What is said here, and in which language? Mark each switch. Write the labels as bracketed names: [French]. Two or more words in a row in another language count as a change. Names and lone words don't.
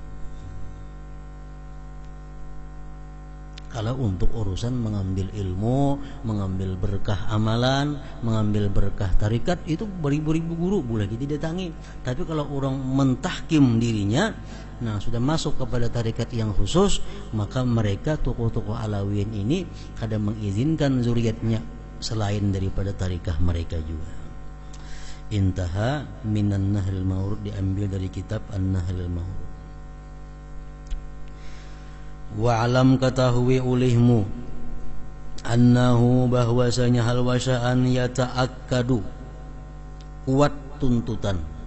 [Indonesian] Kalau untuk urusan mengambil ilmu, mengambil berkah amalan, mengambil berkah tarikat, itu beribu-ribu guru boleh kita datangi. Tapi kalau orang mentahkim dirinya, sudah masuk kepada tarikat yang khusus, maka mereka tokoh-tokoh Alawiyin ini kadang mengizinkan zuriatnya selain daripada tarikah mereka juga. [Arabic] انتهى من النحل المورود, [Indonesian] diambil dari kitab An-Nahlil Mawrud. Wa'alam, ketahui olehmu, annahu, bahwasanya [Arabic] هل شيئا يتأكد, [Indonesian] kuat tuntutan